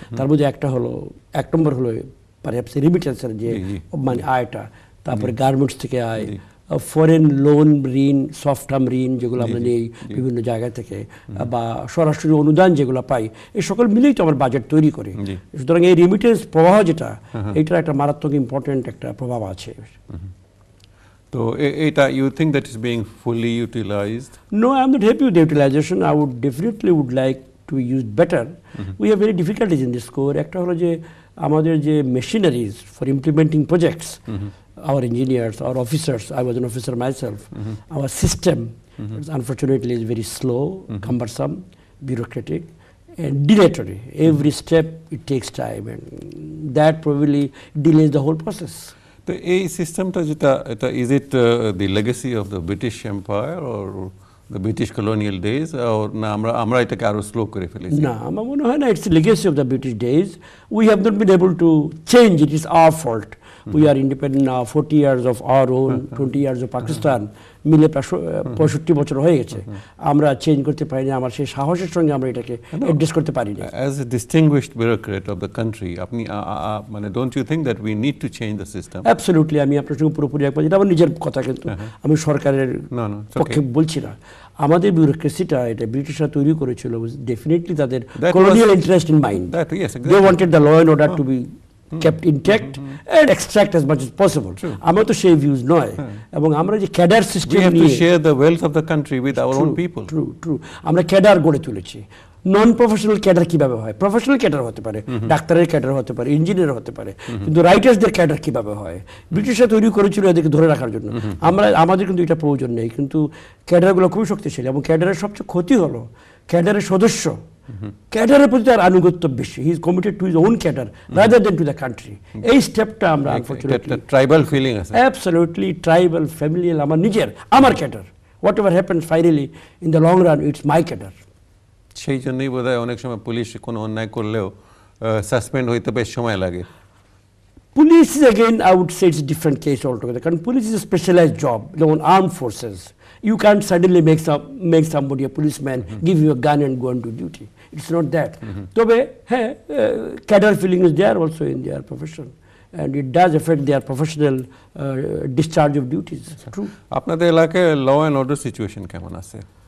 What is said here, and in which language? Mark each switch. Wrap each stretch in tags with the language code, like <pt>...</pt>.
<bn>তার মধ্যে এক নম্বর হলো পারহ্যাপস রেমিটেন্সের যে মানে আয়টা, তারপরে গার্মেন্টস থেকে আয়, ফরেন লোন ঋণ, সফট টার্ম ঋণ যেগুলো আমরা নেই বিভিন্ন জায়গা থেকে, বা সরাসরি অনুদান যেগুলো পাই, এই সকল মিলেই তো আমার বাজেট তৈরি করি। সুতরাং এই রেমিটেন্স প্রবাহ যেটা, এইটার একটা মারাত্মক ইম্পর্টেন্ট একটা প্রভাব আছে। তো এটা</bn> <en>you think that is being fully utilized? No, I am not happy with the utilization. I would definitely like to be used better. We have very difficulties in this core.</en> <bn>একটা হলো যে আমাদের যে</bn> <en>machineries for implementing projects, our engineers, our officers, I was an officer myself, our system unfortunately is very slow, cumbersome, bureaucratic and dilatory. Every step it takes time, and that probably delays the whole process.</en> <bn>তো এই সিস্টেমটা যেটা, এটা</bn> <en>is it the legacy of the British empire or the British colonial days,</en> <bn>না আমরা এটাকে আরো slow করে ফেলেছি? না, আমার মনে হয় না</bn> <en>It's legacy of the British days. We have not been able to change it, is our fault. We are independent now, 40 years of our own, 20 years of Pakistan,</en> <bn>মিলে প্রায় 65 বছর হয়ে গেছে। আমরা চেঞ্জ করতে পারি না, আমার সেই সাহসের সঙ্গে আমরা এটাকে অ্যাডজাস্ট করতে পারি না।</bn> <en>as a distinguished bureaucrat of the country,</en> <bn>আপনি মানে</bn> <en>Don't you think that we need to change the system?</en> <bn>Absolutely, আমি আপনার সঙ্গে পুরোপুরি একবার, এটা আমার নিজের কথা, কিন্তু আমি সরকারের পক্ষে বলছি না। আমাদের বিউরোক্রেসিটা এটা ব্রিটিশরা তৈরি করেছিল ডেফিনেটলি তাদের colonial</bn> <en>Interest in mind. They wanted the law and order to be kept intact and extract as much as possible.</en> <bn>আমরা তো সেই ভিউজ নয়, এবং আমরা যে ক্যাডার সিস্টেম</bn> <en>নিয়ে, we have to share the wealth of the country with our own people.</en> <bn>True. আমরা cadre গড়ে তুলেছি। নন প্রফেশনাল ক্যাডার কিভাবে হয়? প্রফেশনাল ক্যাডার হতে পারে, ডাক্তারের ক্যাডার হতে পারে, ইঞ্জিনিয়ার হতে পারে, কিন্তু রাইটার্সদের ক্যাডার কিভাবে হয়? ব্রিটিশরা তৈরি করেছিল এদেরকে ধরে রাখার জন্য। আমাদের কিন্তু এটা প্রয়োজন নেই, কিন্তু ক্যাডারগুলো খুবই শক্তিশালী, এবং ক্যাডারের সবচেয়ে ক্ষতি হলো ক্যাডারের সদস্য ক্যাডারের প্রতি তার আনুগত্য বেশি।</bn> <en>He is committed to his own cadre rather than to the country.</en> <bn>এই স্টেপটা আমরা আনফরচুনেটলি, ট্রাইবাল ফিলিং আছে,</bn> <en>absolutely tribal, familial,</en> <bn>আমার cadre,</bn> <en>Whatever happens finally in the long run it's my cadre.</en> <bn>সেই জন্যই বোধহয় অনেক সময় পুলিশ কোনো অন্যায় করলেও সাসপেন্ড হইতে বেশ সময় লাগে।</bn> <en>Police is again, I would say it's different case altogether, কারণ police is a specialised job, যেমন arm forces. You can't suddenly make somebody a policeman, give you a gun and go on to duty. It's not that.</en> <bn>তবে হ্যাঁ,</bn> <en>cadre feeling is there also in their profession, and it does affect their professional discharge of duties. True.</en> <bn>আপনাদের এলাকায় law and order situation কেমন আছে?</bn>